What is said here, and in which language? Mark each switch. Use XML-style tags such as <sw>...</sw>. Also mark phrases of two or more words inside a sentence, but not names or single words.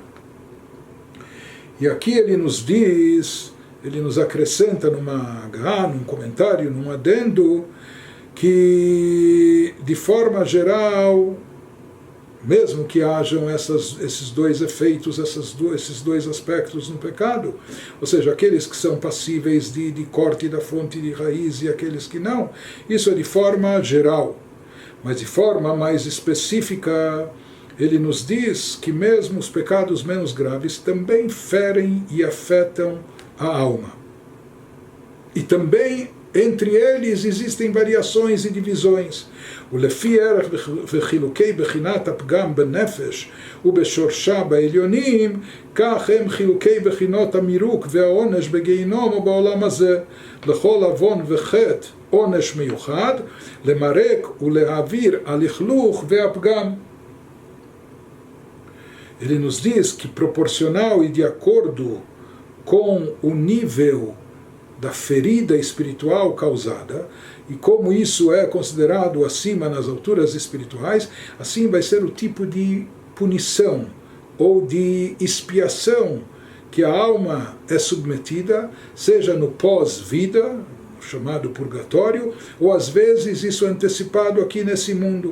<pt>E aqui ele nos diz, ele nos acrescenta num comentário, num adendo, que de forma geral, mesmo que hajam esses dois efeitos, esses dois aspectos no pecado, ou seja, aqueles que são passíveis de corte da fonte de raiz e aqueles que não, isso é de forma geral. Mas de forma mais específica, ele nos diz que mesmo os pecados menos graves também ferem e afetam a alma. E também entre eles existem variações e divisões.</pt> <he>ולפי ערך וחילוקי בחינת הפגם בנפש ובשורשה בעליונים, כך הם חילוקי בחינות המירוק והעונש בגיהינום או בעולם הזה. לכל עוון וחטא עונש מיוחד, למרק ולהעביר הלכלוך והפגם.</he> <pt>Ele nos diz que proporcional e de acordo com o nível da ferida espiritual causada, e como isso é considerado acima nas alturas espirituais, assim vai ser o tipo de punição ou de expiação que a alma é submetida, seja no pós-vida, chamado purgatório, ou às vezes isso é antecipado aqui nesse mundo.</pt>